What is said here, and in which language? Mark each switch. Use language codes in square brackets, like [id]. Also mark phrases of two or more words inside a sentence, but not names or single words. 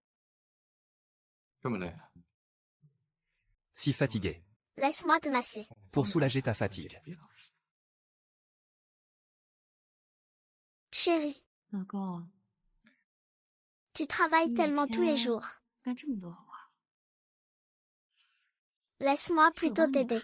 [fr] Si fatigué. Laisse-moi te masser. Pour soulager ta fatigue. Chérie, [zh] 老公， [fr] tu travailles tellement tous les jours. [zh] 干这么多活， [fr] Laisse-moi plutôt t'aider.